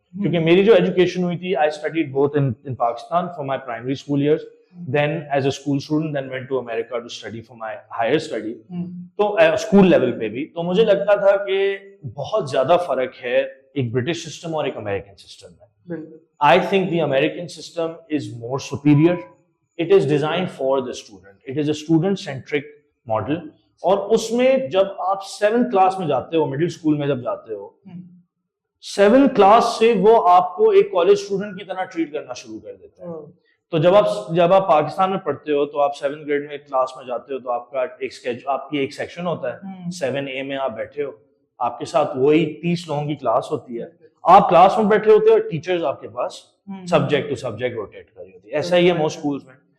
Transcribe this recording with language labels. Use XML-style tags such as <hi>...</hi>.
<ur>کیونکہ میری جو ایجوکیشن ہوئی تھی,</ur> <en>I studied both in Pakistan for my primary school years, then as a school student, then went to America to study for my higher study.</en> <ur>تو school level پہ بھی تو مجھے لگتا تھا کہ بہت زیادہ فرق ہے ایک برٹش سسٹم اور ایک امریکن سسٹم میں.</ur> <en>I think the American system is more superior. It is designed for the student. It is a student centric model.</en> <ur>اور اس میں جب آپ 7th کلاس میں جاتے ہو, مڈل اسکول میں جب جاتے ہو, 7th کلاس سے وہ آپ کو ایک کالج اسٹوڈنٹ کی طرح ٹریٹ کرنا شروع کر دیتے ہیں. تو جب آپ پاکستان میں پڑھتے ہو تو آپ 7th گریڈ میں کلاس میں جاتے ہو تو آپ کا آپ کی ایک سیکشن ہوتا ہے, 7A میں آپ بیٹھے ہو, آپ کے ساتھ وہی 30 لوگوں کی کلاس ہوتی ہے, آپ کلاس میں بیٹھے ہوتے ہو اور ٹیچرز آپ کے پاس سبجیکٹ ٹو سبجیکٹ روٹیٹ کر رہی ہوتی ہے. ایسا ہی ہے موسٹ اسکولز میں.</ur>